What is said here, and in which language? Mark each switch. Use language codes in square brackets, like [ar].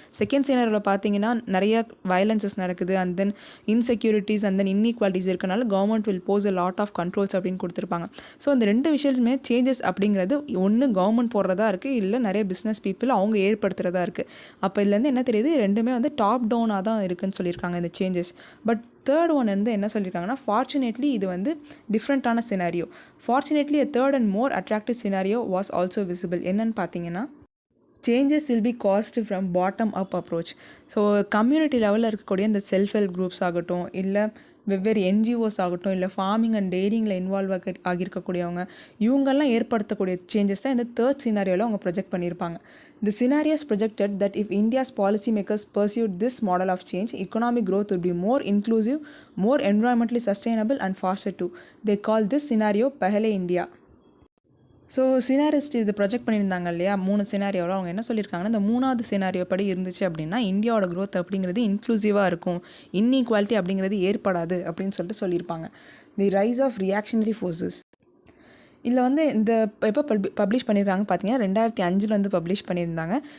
[ta] Second சினாரியோவில் பார்த்தீங்கன்னா நிறைய violences நடக்குது, and then insecurities and then inequalities இருக்கனால [en] government will pose a lot of controls [ta] அப்படின்னு கொடுத்துருப்பாங்க. ஸோ அந்த ரெண்டு விஷயத்துமே சேஞ்சஸ் அப்படிங்கிறது ஒன்று கவர்மெண்ட் போடுறதா இருக்குது, இல்லை நிறைய பிஸ்னஸ் பீப்புள் அவங்க ஏற்படுத்துகிறதா இருக்குது. அப்போ இதுலேருந்து என்ன தெரியுது, ரெண்டுமே வந்து டாப் டவுனாக தான் இருக்குதுன்னு சொல்லியிருக்காங்க இந்த சேஞ்சஸ். பட் தேர்ட் ஒன் வந்து என்ன சொல்லியிருக்காங்கன்னா, ஃபார்ச்சுனேட்லி இது வந்து டிஃப்ரெண்ட்டான scenario. [en] Fortunately a third and more attractive scenario was also visible. [ta] என்னன்னு பார்த்தீங்கன்னா, [en] Changes will be cast from bottom up approach. [ta] So community லெவலில் இருக்கக்கூடிய இந்த செல்ஃப் ஹெல்ப் குரூப்ஸ் ஆகட்டும், இல்லை வெவ்வேறு என்ஜிஓஸ் ஆகட்டும், இல்லை ஃபார்மிங் அண்ட் டெய்ரிங்கில் இன்வால்வ் ஆகியிருக்கக்கூடியவங்க, இவங்கெல்லாம் ஏற்படுத்தக்கூடிய சேஞ்சஸ் தான் இந்த தேர்ட் சினாரியோவில் அவங்க ப்ரொஜெக்ட் பண்ணியிருப்பாங்க. [en] The scenarios projected that if India's policymakers pursued this model of change, economic growth would be more inclusive, more environmentally sustainable and faster too. They call this scenario Pehle India. [ta] So சினாரிஸ்ட் இது project பண்ணியிருந்தாங்க இல்லையா, 3 சினாரியோவில் அவங்க என்ன சொல்லியிருக்காங்கன்னா, இந்த 3வது scenario படி இருந்துச்சு அப்படின்னா இந்தியாவோட க்ரோத் அப்படிங்கிறது இன்க்ளூசிவாக இருக்கும், இன்இக்வாலிட்டி அப்படிங்கிறது ஏற்படாது அப்படின்னு சொல்லியிருப்பாங்க. [en] The rise of reactionary forces. [ta] இதில் வந்து இந்த எப்போ பப்ளிஷ் பண்ணியிருக்காங்க பார்த்தீங்கன்னா 2005 வந்து பப்ளிஷ் பண்ணியிருந்தாங்க.